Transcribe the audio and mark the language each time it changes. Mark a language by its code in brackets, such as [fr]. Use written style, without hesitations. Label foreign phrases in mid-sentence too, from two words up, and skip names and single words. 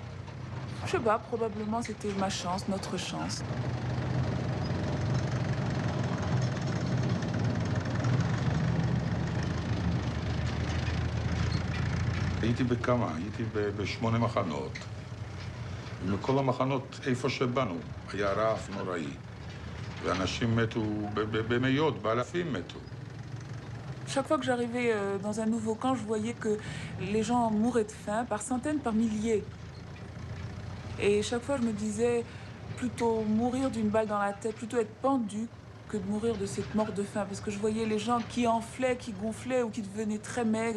[fr] Je sais pas, probablement c'était ma chance, notre chance. [he] הייתי בכמה, הייתי ב8 מחנות. ומכל המחנות, איפה שבאנו, היה רעב נוראי. ואנשים מתו במאות, באלפים מתו. [fr] Chaque fois que j'arrivais dans un nouveau camp, je voyais que les gens mouraient de faim par centaines, par milliers. Et chaque fois, je me disais, plutôt mourir d'une balle dans la tête, plutôt être pendu que de mourir de cette mort de faim. Parce que je voyais les gens qui enflaient, qui gonflaient ou qui devenaient très maigres.